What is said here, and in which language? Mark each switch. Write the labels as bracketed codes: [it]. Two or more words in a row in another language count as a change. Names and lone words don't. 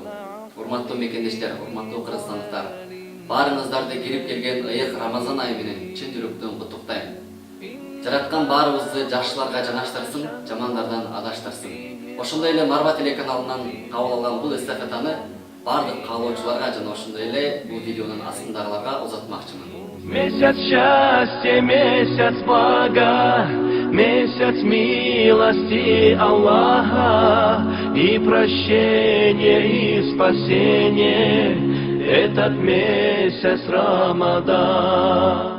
[ky] Урматтуу мекендештер, урматтуу кыргызстандыктар, баарыңыздарды кирип келген ыйык Рамазан айы менен чын жүрөктөн куттуктайм. Жараткан баарыбызды жакшыларга жанаштырсын, жамандардан адаштырсын. Ошондой эле Марба телеканалынан кабыл алган бул эстафетаны бардык каалоочуларга жана ошондой эле бул видеонун астындагыларга узатмакчымын. [ru] Месяц счастья, месяц блага, месяц милости Аллаха и прощения и спасения, этот месяц Рамадан.